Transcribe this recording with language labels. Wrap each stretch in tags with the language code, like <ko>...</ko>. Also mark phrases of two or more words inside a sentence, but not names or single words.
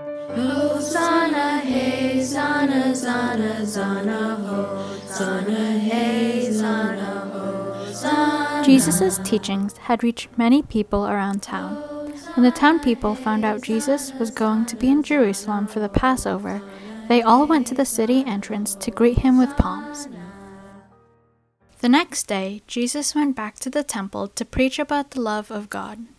<en>Hosanna, hey, Zana, Zana, Zana, Hosanna, hey, Zana, Hosanna. Jesus' teachings had reached many people around town. When the town people found out Jesus was going to be in Jerusalem for the Passover, they all went to the city entrance to greet him with palms. The next day, Jesus went back to the temple to preach about the love of God.</en>